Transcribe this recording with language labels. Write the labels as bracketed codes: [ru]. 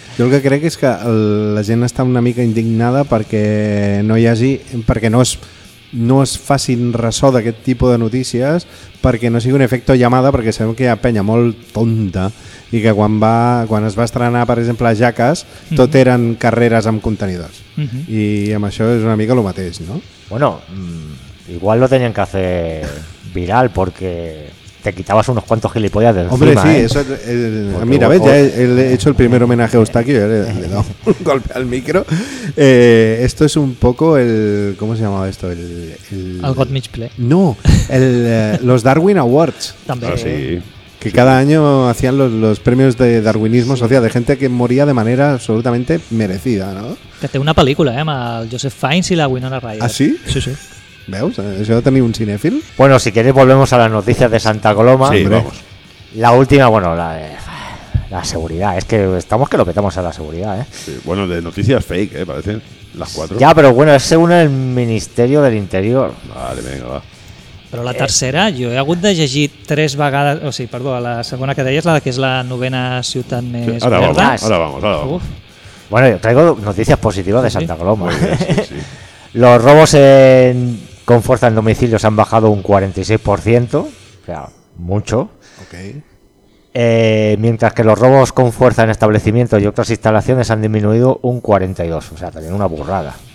[ca] Jo el que crec és que la gent està una mica indignada perquè no hi hagi, perquè no es facin ressò d'aquest tipus de notícies, perquè no sigui un efecte llamada, perquè sabem que hi ha penya molt tonta i que quan es va estrenar, per exemple, a Jaques, tot eren carreres amb contenidors. I amb això és una mica el mateix, no? [es] Bueno, igual lo tenien que hacer viral, porque te quitabas unos cuantos gilipollas de encima. Hombre, sí, eso... mira, ves, ya he hecho el primer homenaje a Eustaquio, le he dado un golpe al micro. Esto es un poco el... ¿Cómo se llamaba esto? El Gottmich Play. No, los Darwin Awards. También. Sí. Que sí. Cada año hacían los premios de darwinismo social, de gente que moría de manera absolutamente merecida, ¿no? [ca] Que té una pel·lícula, amb el Joseph Fiennes i la Winona Ryder. [es] Ah, sí? Sí, sí. [ca] ¿Veus? [es] ¿Eso tenía un cinéfilo? Bueno, si quieres volvemos a las noticias de Santa Coloma. Sí, vamos. La última, bueno, la seguridad. Es que estamos que lo petamos a la seguridad, ¿eh? Sí, bueno, de noticias fake, parecen las cuatro. Ya, pero bueno, es según el Ministerio del Interior. Vale, venga, va. [ca] Però la tercera, jo he hagut de llegir tres vegades, o sigui, perdó, la segona que deies, la que és la novena ciutat més verda. [es] Ara vamos, ara vamos. Bueno, yo traigo noticias positivas de Santa Coloma. Sí. Los robos con fuerza en domicilios han bajado un 46%, o sea, mucho. Okay. Mientras que los robos con fuerza en establecimientos y otras instalaciones han disminuido un 42%, o sea, también una burrada.